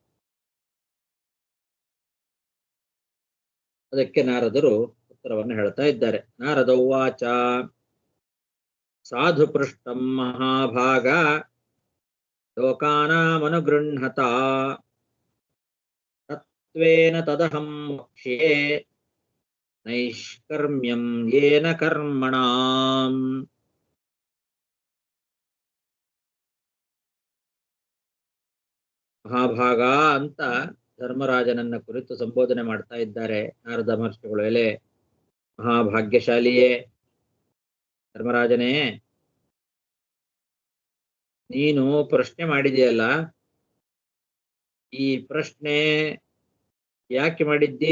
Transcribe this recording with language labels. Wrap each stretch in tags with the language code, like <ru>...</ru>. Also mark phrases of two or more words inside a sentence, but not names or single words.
<kn>ಅದಕ್ಕೆ ನಾರದರು ಉತ್ತರವನ್ನು ಹೇಳ್ತಾ ಇದ್ದಾರೆ.</kn> <sa>नारद उवाच साधु पृष्टं महाभाग लोकानामनुगृह्णत तत्वेन तदहं वक्ष्ये नैष्कर्म्यं येन कर्मणां.</sa> <kn>ಮಹಾಭಾಗ ಅಂತ ಧರ್ಮರಾಜನನ್ನ ಕುರಿತು ಸಂಬೋಧನೆ ಮಾಡ್ತಾ ಇದ್ದಾರೆ ನಾರದ ಮಹರ್ಷಿಗಳು. ಎಲೆ ಮಹಾಭಾಗ್ಯಶಾಲಿಯೇ ಧರ್ಮರಾಜನೇ, ನೀನು ಪ್ರಶ್ನೆ ಮಾಡಿದೆಯಲ್ಲ, ಈ ಪ್ರಶ್ನೆ ಯಾಕೆ ಮಾಡಿದ್ದಿ?</kn>